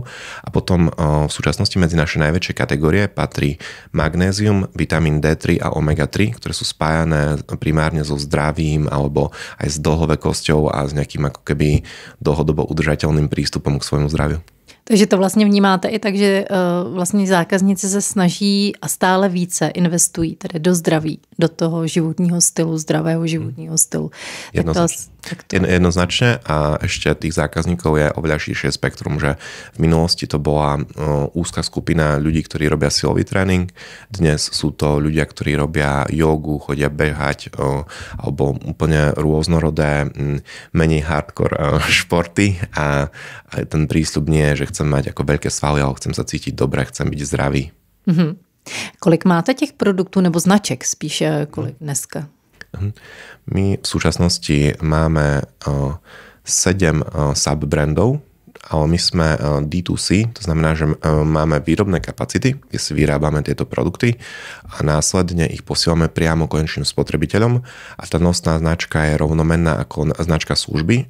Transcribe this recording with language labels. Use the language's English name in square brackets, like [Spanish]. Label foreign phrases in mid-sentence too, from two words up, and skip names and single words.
[Slovak] A potom v súčasnosti medzi naše najväčšie kategórie patrí magnézium, vitamín D3 a omega-3, ktoré sú spájané primárne so zdravím alebo aj s dlhovekosťou a s nejakým ako keby dlhodobo udržateľným prístupom k svojmu zdraviu. [Czech] Takže to vlastně vnímáte i tak, že vlastně zákazníci se snaží a stále více investují tedy do zdraví, do toho životního stylu, zdravého životního stylu. [Slovak] Jednoznačne a ešte tých zákazníkov je oveľa širšie spektrum, že v minulosti to bola úzka skupina ľudí, ktorí robia silový tréning, dnes sú to ľudia, ktorí robia jogu, chodia behať alebo úplne rôznorodé, menej hardcore športy a ten prísľub nie je, že chcem mať ako veľké svaly, ale chcem sa cítiť dobre, chcem byť zdravý. [Czech] Kolik máte těch produktů nebo značek spíše kolik dneska? [Slovak] My v súčasnosti máme 7 subbrandov, ale my sme D2C, to znamená, že máme výrobné kapacity, kde si vyrábame tieto produkty a následne ich posielame priamo konečným spotrebiteľom a tá nosná značka je rovnomenná ako značka služby.